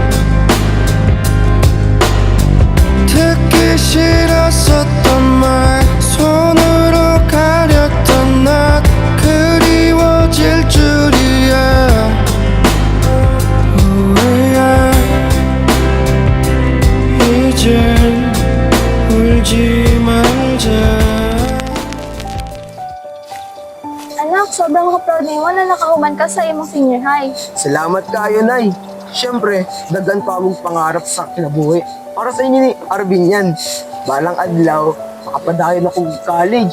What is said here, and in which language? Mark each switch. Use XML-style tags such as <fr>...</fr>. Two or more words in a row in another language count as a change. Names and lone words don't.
<ko>듣기 싫었었던 말 손으로 가렸던 나 그리워질 줄이야 후회야 이젠 울지 말자.</ko> <ceb>Anak, sobrang ko proud nimo na nakahuman ka sa imong senior high. Salamat kayo, Nay. Siyempre, daghan pa akong pangarap sa kinabuhi. Para sa inyo ni Arvin yan. Balang adlaw, makapadayon akong college.</ceb>